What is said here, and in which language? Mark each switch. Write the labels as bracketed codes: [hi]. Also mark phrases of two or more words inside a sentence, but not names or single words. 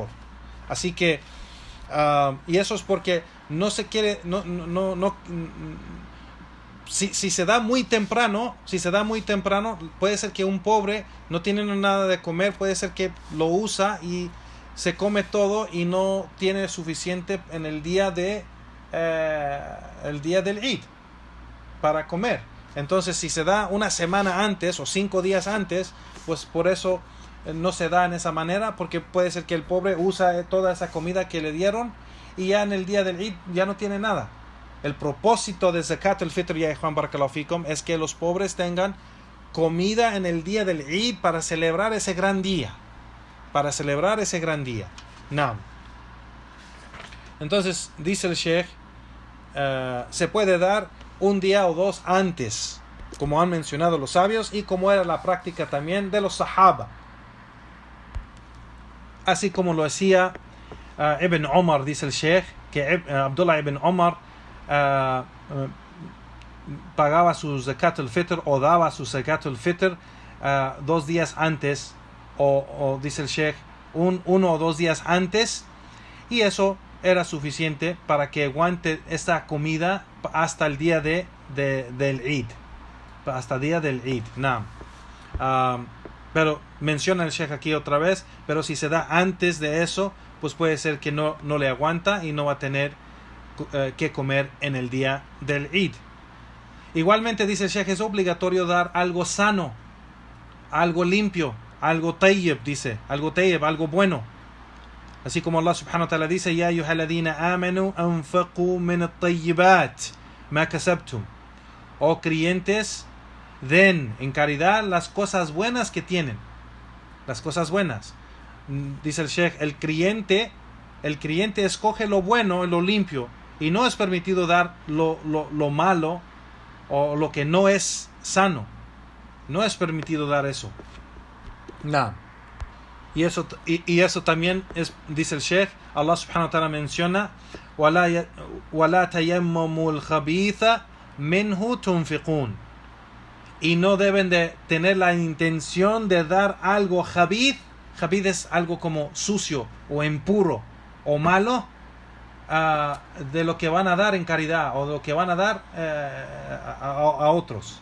[es] Así que, y eso es porque no se quiere, si se da muy temprano, puede ser que un pobre no tiene nada de comer, puede ser que lo usa y se come todo y no tiene suficiente en el día del Eid para comer. Entonces, si se da una semana antes o 5 días antes, pues por eso no se da en esa manera, porque puede ser que el pobre usa toda esa comida que le dieron y ya en el día del Eid ya no tiene nada. El propósito de Zakat al-Fitr, ya Juan [ar] بارك الله فيكم, [es] es que los pobres tengan comida en el día del Eid para celebrar ese gran día. Naam. Entonces, dice el Sheikh, se puede dar un día o 2 antes, como han mencionado los sabios y como era la práctica también de los Sahaba. Así como lo hacía Ibn Omar, dice el Sheikh, que Abdullah ibn Omar pagaba su Zakat al-Fitr o daba su Zakat al-Fitr 2 días antes, o dice el Sheikh, 1 o 2 días antes, y eso era suficiente para que aguante esta comida hasta el día del Eid. Hasta el día del Eid. Pero menciona el Sheikh aquí otra vez, pero si se da antes de eso, pues puede ser que no le aguanta y no va a tener que comer en el día del Eid. Igualmente, dice el Sheikh, es obligatorio dar algo sano, algo limpio, algo tayyib, algo bueno. Así como [ar] الله سبحانه وتعالى dice, يا أيها الذين آمنوا أنفقوا من الطيبات ما كسبتم. [es] Oh creyentes, den en caridad las cosas buenas que tienen. Las cosas buenas. Dice el Sheikh, el creyente escoge lo bueno y lo limpio, y no es permitido dar lo malo o lo que no es sano. No es permitido dar eso. No. Y eso también es, dice el Sheikh, [ar] الله سبحانه وتعالى [es] menciona, [ar] وَلَا تَيَمَّمُوا الْخَبِيثَ مِنْهُ تُنْفِقُونَ. [es] Y no deben de tener la intención de dar algo jabid. Jabid es algo como sucio o impuro o malo, de lo que van a dar en caridad o de lo que van a dar a otros.